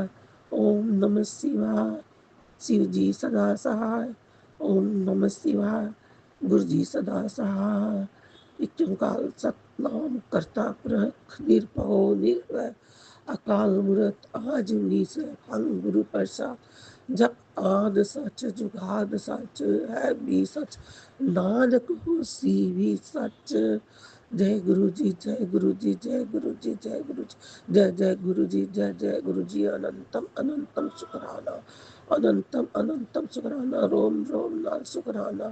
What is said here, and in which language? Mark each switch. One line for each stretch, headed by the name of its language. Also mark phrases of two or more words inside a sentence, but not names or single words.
Hindi: ओम नमः शिवाय शिव जी सदा सहाय। ओम नमः शिवाय गुरु जी सदा सहाय।
Punjabi: ਇਕ ਓਅੰਕਾਰ ਸਤਿਨਾਮੁ ਕਰਤਾ ਪੁਰਖੁ ਨਿਰਭਉ ਨਿਰਵੈਰੁ ਅਕਾਲ ਮੂਰਤਿ ਅਜੂਨੀ ਸੈਭੰ ਗੁਰ ਪ੍ਰਸਾਦਿ। ਜਪੁ ਆਦਿ ਸਚੁ ਜੁਗਾਦਿ ਸਚੁ ਹੈ ਭੀ ਸਚੁ ਨਾਨਕ ਹੋਸੀ ਭੀ ਸਚੁ।
Hindi: जय गुरु जी जय गुरु जी जय गुरु जी जय गुरु जी जय जय गुरु जी जय जय गुरु जी। अनंतम अनंतम शुक्राना अनंतम अनंतम शुक्राना रोम रोम लाल शुक्राना।